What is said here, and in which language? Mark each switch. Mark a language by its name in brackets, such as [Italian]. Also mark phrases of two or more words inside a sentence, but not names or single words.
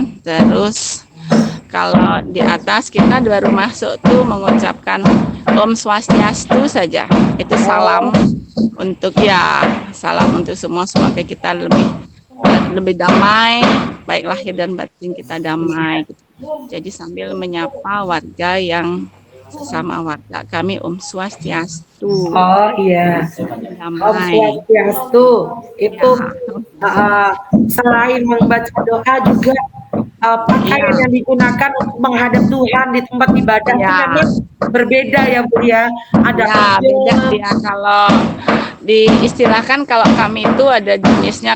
[Indonesian] Terus kalau di atas kita baru masuk tuh mengucapkan [Sanskrit] Om Swastiastu [Indonesian] saja, itu salam untuk semua, semoga kita lebih damai, baik lahir dan batin kita damai. Jadi sambil menyapa warga yang sesama warga kami [Sanskrit] Om Swastiastu. [Indonesian] Oh iya. Damai. [Sanskrit] Om Swastiastu [Indonesian] itu selain membaca doa juga pakaian yang digunakan untuk menghadap Tuhan di tempat ibadah itu memang berbeda ya Bu ya. Ada beda dia. Kalau diistilahkan kalau kami itu ada jenisnya.